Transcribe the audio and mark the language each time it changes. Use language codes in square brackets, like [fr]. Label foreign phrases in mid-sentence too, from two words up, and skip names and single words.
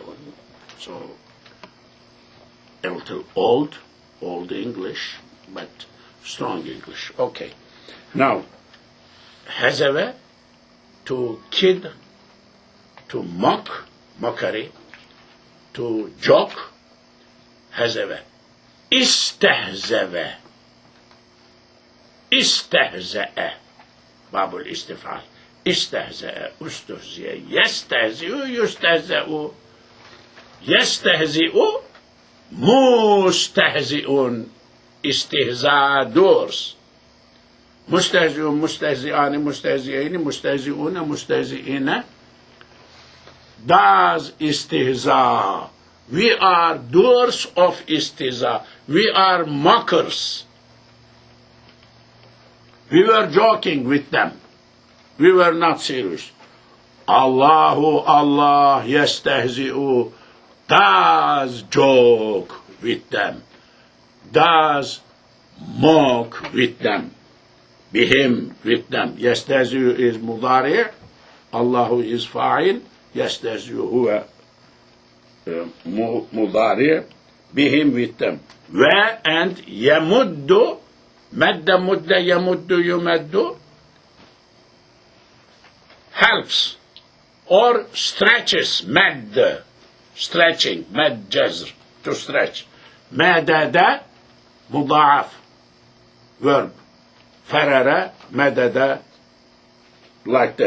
[en] So, a little old English, but strong English. Okay. Now, hazava, to kid, to mock, mockery, to joke, hazava. [ar] استهزأ، باب الاستفعال. استهزأ، استهزئ، يستهزئ، يستهزأ، يستهزئ، مستهزئون، استهزاء doors. مستهزئون، مستهزئان، مستهزئين، مستهزئون، مستهزئين, [en] does istihza. We are doers of istihza. We are mockers. We were joking with them. We were not serious. [ar] الله الله يستهزئ, [en] does joke with them, does mock with them, bihim with them. [ar] Yestahzi'u is مضارع، الله is فاعل، يستهزئ هو مضارع، بهم [en] with them. [ar] Wa and يمد، مد مدة يمد يمد, [en] helps or stretches, mad, stretching, [ar] مد جزر, [en] to stretch. [ar] مدد، مضاعف, verb. فرر، مدد, [en] like that.